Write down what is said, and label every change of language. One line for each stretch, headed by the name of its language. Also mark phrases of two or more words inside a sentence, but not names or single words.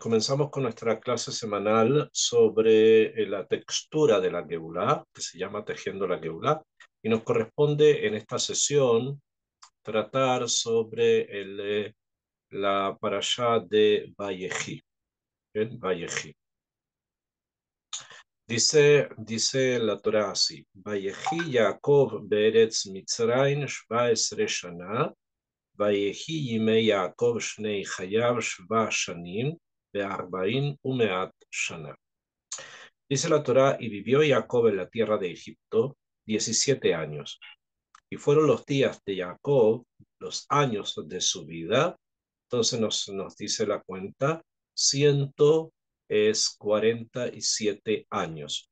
Spanish: Comenzamos con nuestra clase semanal sobre la textura de la Geulá, que se llama Tejiendo la Geulá, y nos corresponde en esta sesión tratar sobre la parashá de Vayejí.
Hebrew: ¿Bien? Vayejí.
Spanish: Dice la Torá así:
Hebrew: ויחי יעקב בארץ מצרים 17 שנה, ויהי ימי יעקב שני חייו 7 שנים ו40 ומעט שנה.
Spanish: Dice la Torá, y vivió Jacob en la tierra de Egipto 17 años. Y fueron los días de Jacob, los años de su vida. Entonces nos dice la cuenta, 147 años.